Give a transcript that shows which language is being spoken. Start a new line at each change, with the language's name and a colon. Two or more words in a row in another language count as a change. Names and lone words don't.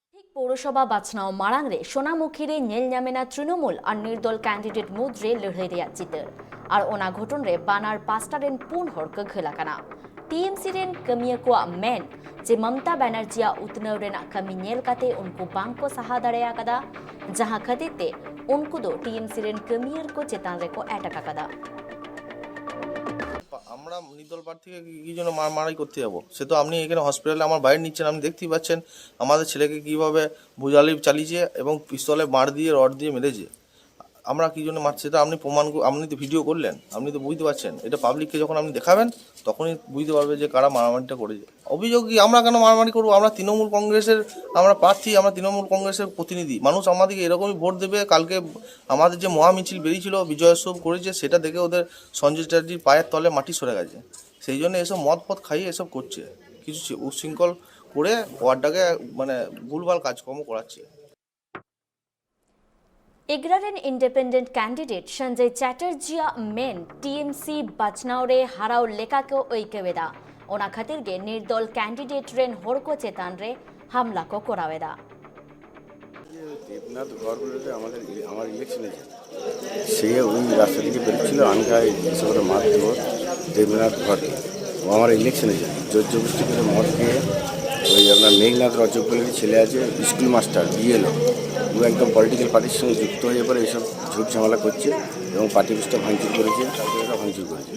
Santali: पौरसभा बाछनाव मारांगरे सोनामुखीरे नेलन्यामेना तृणमूल और निर्दल कैंडिडेट मुद्रे लड़ाई रेया चितर और ओना घटन रे बानार पास्टा रेन पुन हरक घलाकाना टीएमसी रेन कमिया को मेन जे ममता बनर्जिया उतनव रेना कमी नेल काते उनको बांको सहा दाड़ेया कदा जहां खतिते उनको दो टीएमसी रेन कमियर को चेतान रे को एटका कदा
Bangla: আমরা নির্দল প্রার্থীকে কি জন্য মারামারি করতে যাবো? সে তো আপনি এখানে হসপিটালে আমার বাইরে নিচ্ছেন, আপনি দেখতেই পাচ্ছেন আমাদের ছেলেকে কিভাবে বুঝালি চালিয়েছে এবং পিস্তলে মার দিয়ে রড দিয়ে মেরেছে। আমরা কি জন্য মারছি সেটা আপনি প্রমাণ, আপনি তো ভিডিও করলেন, আপনি তো বুঝতে পারছেন। এটা পাবলিককে যখন আপনি দেখাবেন তখনই বুঝতে পারবে যে কারা মারামারিটা করেছে। অভিযোগ কি আমরা কেন মারামারি করবো? আমরা তৃণমূল কংগ্রেসের আমরা প্রার্থী, আমরা তৃণমূল কংগ্রেসের প্রতিনিধি। মানুষ আমাদেরকে এরকমই ভোট দেবে। কালকে আমাদের যে মহামিছিল বেরিয়েছিল, বিজয়োৎসব করেছে, সেটা দেখে ওদের সঞ্জয় চ্যাটার্জির পায়ের তলে মাটি সরে গেছে। সেই জন্য এসব মদ পথ খাইয়ে এসব করছে, কিছু উচ্ছৃঙ্খল করে ওয়ার্ডটাকে মানে ভুলভাল কাজকর্ম করাচ্ছে।
Santali: एग्रारेन
English: independent candidate
Santali: संजय चैटर्जिया मेन टीएमसी बचनावरे हराव लेका को ओइकेवेदा ओना खातिर गे निर्दल कैंडिडेट रेन होरको चेतान रे हमला को करावेदा
Bangla: देवनाथ घर বলতে আমার ইলেকশনে সে ওই রাস্তা থেকে বেরোচ্ছিল আনকায় এসব মার দেব দেবনাথ ঘরে ও আমার ইলেকশনে যায় জোর জবরদস্তি করে মদ খেয়ে ওই আপনার মেঘনাথ রজক বলে ছেলে আছে স্কুল মাস্টার বিএলও ও একদম
English: political party
Bangla: সঙ্গে যুক্ত হয়ে পরে এইসব ঝুট ঝামেলা করছে এবং পার্টি পুস্তা ভাঙচুর করেছে, তারপরে ভাঙচুর করেছে।